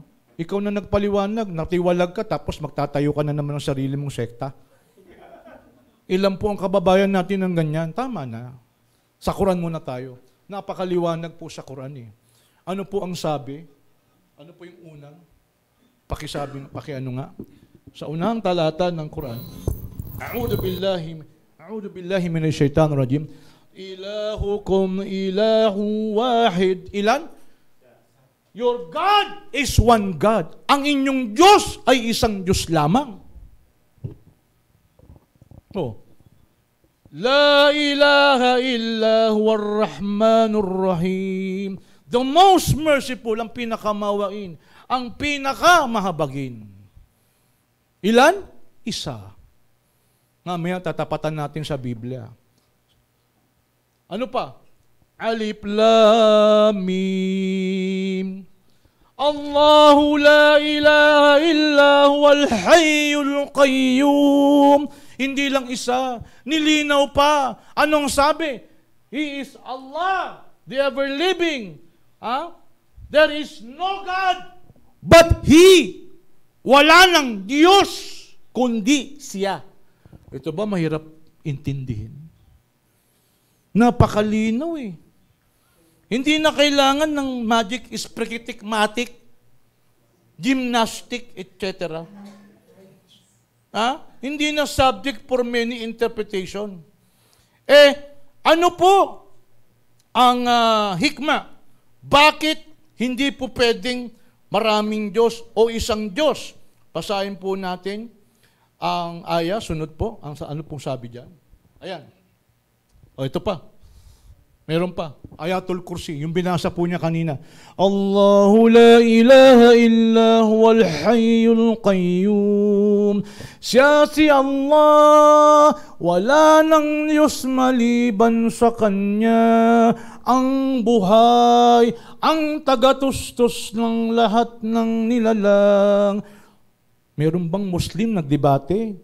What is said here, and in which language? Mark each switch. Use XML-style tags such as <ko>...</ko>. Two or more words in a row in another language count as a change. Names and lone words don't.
<tl>Ikaw na nagpaliwanag, natiwalag ka, tapos magtatayo ka na naman ng sarili mong sekta. Ilan po ang kababayan natin ng ganyan? Tama na. Sa Quran muna tayo. Napakaliwanag po sa Quran eh. Ano po ang sabi? Ano po yung unang? Pakiano nga. Sa unang talata ng Quran,</tl> <ar>أعوذ بالله من الشيطان الرجيم. إلهكم إله واحد.</ar> <tl>Ilan?</tl> <en>Your God is one God.</en> <tl>Ang inyong Diyos ay isang Diyos lamang. Oh.</tl> <ar>لا إله إلا هو الرحمن الرحيم.</ar> <en>The most merciful,</en> <tl>ang pinakamawain, ang pinakamahabagin. Ilan? Isa. Mamaya tatapatan natin sa Biblia. Ano pa?</tl> <ar>ألف لام ميم. الله لا إله إلا هو الحي القيوم.</ar> <tl>Hindi lang isa, nilinaw pa. Anong sabi?</tl> <en>He is Allah, the ever-living. There is no God but He.</en> <tl>Wala nang Diyos, kundi Siya. Ito ba mahirap intindihin? Napakalinaw eh. Hindi na kailangan ng</tl> <en>magic, sprikitic-matic, gymnastic, etc.</en> <tl>Hindi na</tl> <en>subject for many interpretation.</en> <tl>Ano po ang hikma? Bakit hindi po pwedeng maraming Diyos o isang Diyos? Basahin po natin ang aya, sunod po, ano pong sabi dyan. Ayan. Ito pa. Meron pa. Ayatul Kursi. Yung binasa po niya kanina.</tl> <ar>الله لا إله إلا هو الحي القيوم.</ar> <tl>Siya si Allah. Wala nang Diyos maliban sa Kanya. Ang buhay. Ang tagatustos ng lahat ng nilalang. Meron bang Muslim nagdebate?</tl>